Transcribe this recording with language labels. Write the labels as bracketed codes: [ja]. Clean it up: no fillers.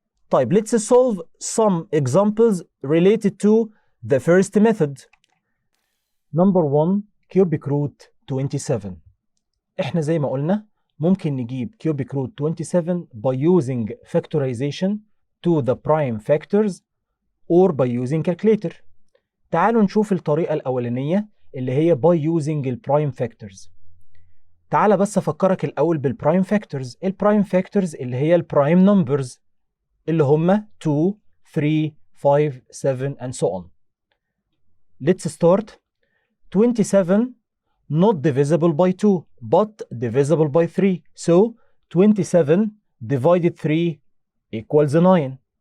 [en] طيب, let's solve some examples related to the first method. Number 1, cubic root 27. [ar] احنا زي ما قلنا ممكن نجيب [en] cubic root 27 by using factorization to the prime factors or by using calculator. [ar] تعالوا نشوف الطريقة الأولانية اللي هي [en] by using [ar] الprime factors. تعال بس أفكرك الأول بالprime factors. [en] الprime factors اللي هي الprime numbers اللي هم 2, 3, 5, 7 and so on. Let's start. 27 not divisible by 2 but divisible by 3. So 27 divided 3 equals 9.